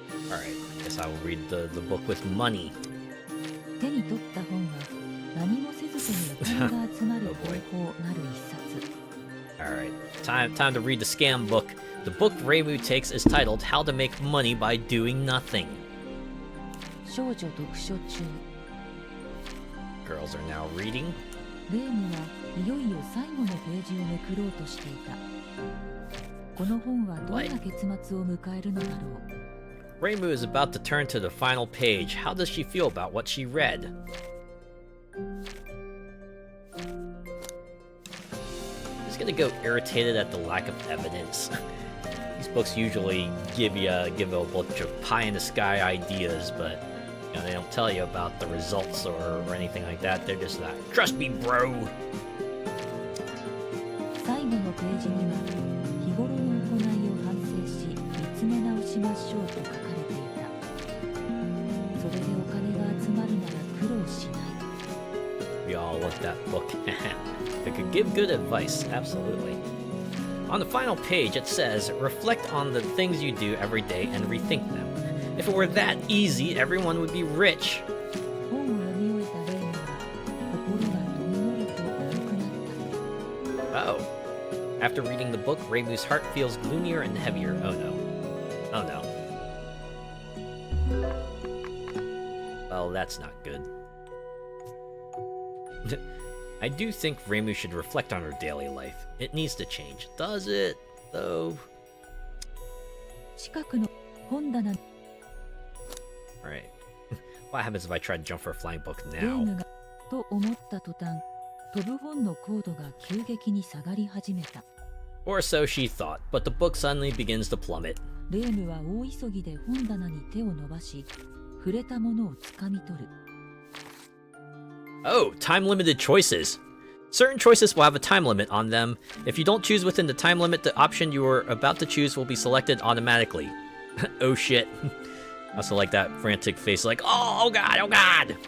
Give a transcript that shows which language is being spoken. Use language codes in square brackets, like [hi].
[en] Alright, I guess I will read the book with money. [ja] 手に取った本は何もせずともお金が集まる方法なる一冊。 [en] Alright, time to read the scam book. The book Reimu takes is titled How to Make Money by Doing Nothing. [ja] 少女読書中。 [en] Girls are now reading. [ja] レームはいよいよ最後のページをめくろうとしていた。この本はどんな結末を迎えるのだろう。 [en] Reimu is about to turn to the final page. How does she feel about what she read? She's gonna go irritated at the lack of evidence. These books usually give a bunch of pie-in-the-sky ideas, but they don't tell you about the results or anything like that. They're just like, trust me, bro! [ja] 最後のページには日頃の行いを反省し見つめ直しましょうと書かれていた。それでお金が集まるなら苦労しない。 [en] We all want that book. If it could give good advice, absolutely. On the final page, it says, reflect on the things you do every day and rethink them. If it were that easy, everyone would be rich. [ja] 本を読み終えたレームは心がどんよりと重くなった。 [en] Oh. After reading the book, Reimu's heart feels gloomier and heavier. Oh no. Oh no. Well, that's not good. I do think Reimu should reflect on her daily life. It needs to change. Does it, though? [ja] 近くの本棚。 [en] Alright. What happens if I try to jump for a flying book [ja] レー [en] now? [ja] ムがと思った途端、飛ぶ本の高度が急激に下がり始めた。 [en] Or so she thought, but the book suddenly begins to plummet. レームは大急ぎで本棚に手を伸ばし、触れたものをつかみ取る。 Oh, time-limited choices. Certain choices will have a time limit on them. If you don't choose within the time limit, the option you are about to choose will be selected automatically. Oh shit. I also like that frantic face like, oh god, oh god!